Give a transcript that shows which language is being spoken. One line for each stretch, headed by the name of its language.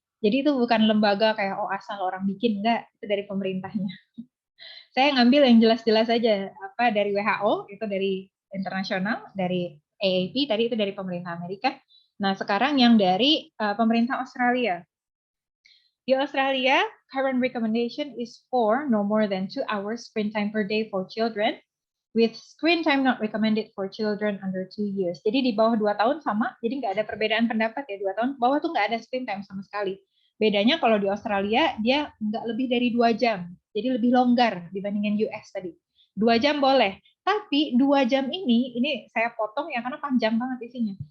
Indonesian: Jadi itu bukan lembaga kayak asal orang bikin, enggak, itu dari pemerintahnya. Saya ngambil yang jelas-jelas aja, dari WHO, itu dari internasional, dari AAP, tadi itu dari pemerintah Amerika. Nah, sekarang yang dari pemerintah Australia.
English: Di Australia, current recommendation is for no more than 2 hours screen time per day for children, with screen time not recommended for children under 2 years.
Indonesian: Jadi di bawah 2 tahun sama, jadi nggak ada perbedaan pendapat ya, 2 tahun ke bawah tuh nggak ada screen time sama sekali. Bedanya kalau di Australia, dia nggak lebih dari 2 jam, jadi lebih longgar dibandingin US tadi. 2 jam boleh, tapi 2 jam ini saya potong ya karena panjang banget isinya.